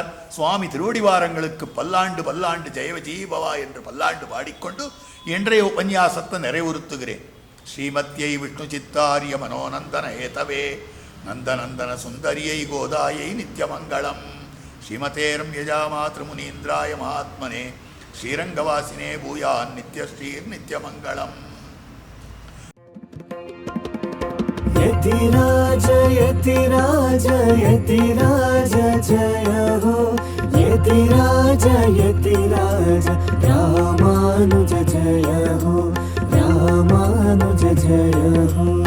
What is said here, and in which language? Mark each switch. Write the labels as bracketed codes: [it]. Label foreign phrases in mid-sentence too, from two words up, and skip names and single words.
[ta] சுவாமி திருவடிவாரங்களுக்கு பல்லாண்டு பல்லாண்டு ஜெயவஜீபவா என்று பல்லாண்டு பாடிக்கொண்டு இன்றைய உபன்யாசத்தை நிறைவுறுத்துகிறேன். [sa] श्रीमत्यै विष्णु चित्तार्य मनोनन्दन हेतवे नन्दनन्दन सुन्दर्यै गोदायै नित्यमङ्गलम्. श्रीमते रम्यजामातृमुनीन्द्राय महात्मने श्रीरङ्गवासिने भूयात् नित्यश्रीः नित्यमङ्गलम्. [hi] यतिराज यतिराज यतिराज जय हो, यतिराज यतिराज रामानुज जय हो, रामानुज जय हो.